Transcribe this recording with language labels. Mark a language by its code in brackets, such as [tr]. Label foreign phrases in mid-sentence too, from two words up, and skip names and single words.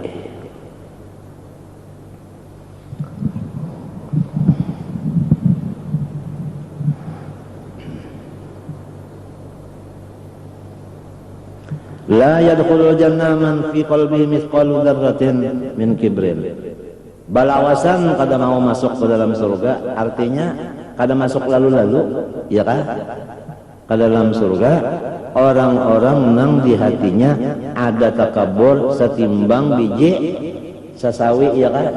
[ar] لا يدخل الجنة من في قلبه مثقال ذرة من كبر. [bjn] Balawasan kada mau masuk ke dalam surga, artinya kada masuk lalu-lalu, ya kan? Ke dalam surga orang-orang nang di hatinya ada takabur setimbang biji sesawi, ya kan?